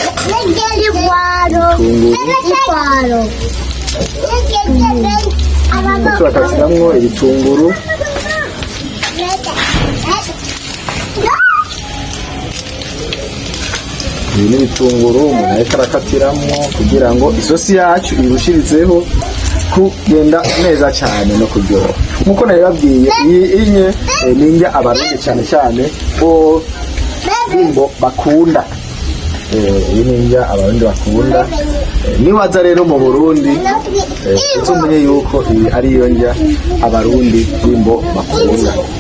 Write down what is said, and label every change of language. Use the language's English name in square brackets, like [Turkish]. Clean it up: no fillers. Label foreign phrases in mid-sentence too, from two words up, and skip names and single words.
[Rundi] turakatiramwo ibitunguru ibi ni ibitunguru umuntu ariko arakatiramwo kugira ngo isosi yacu irushirizeho kugenda neza cyane no kuryoha nkuko nabibabwiye iyi inye ninjya abarundi cyane cyane bo bimbo bakunda iyi ninjya abarundi bakunda niwaza rero mu Burundi uzumenye yuko iyi ari yo njya abarundi bimbo bakunda